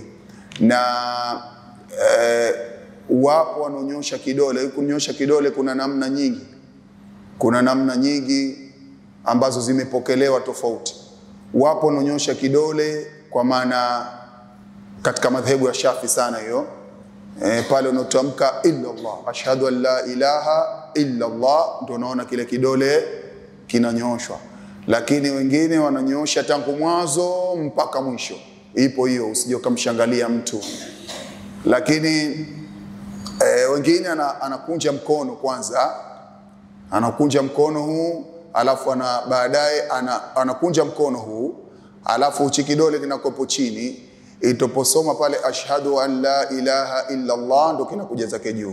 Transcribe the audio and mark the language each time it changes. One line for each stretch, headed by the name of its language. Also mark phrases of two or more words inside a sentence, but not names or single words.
Swahili: Na wapo wanaonyosha kidole. Kunyosha kidole kuna namna nyingi, kuna namna nyingi ambazo zimepokelewa tofauti. Wapo wanaonyosha kidole kwa maana katika madhehebu ya Shafi sana hiyo, pale unatamka
Arabic: إلا الله, أشهد أن لا إله إلا الله,
Swahili: ndio unaona kile kidole kinanyoshwa. Lakini wengine wananyosha tangu mwanzo mpaka mwisho. Ipo hiyo, usije kumshangalia mtu. Lakini wengine anakunja mkono kwanza, anakunja mkono huu, alafu baadaye anakunja mkono huu, alafu uchi kidole kinakopo chini, itoposoma pale
Arabic: أشهد أن لا إله إلا الله,
Swahili: ndo kinakuja zake juu.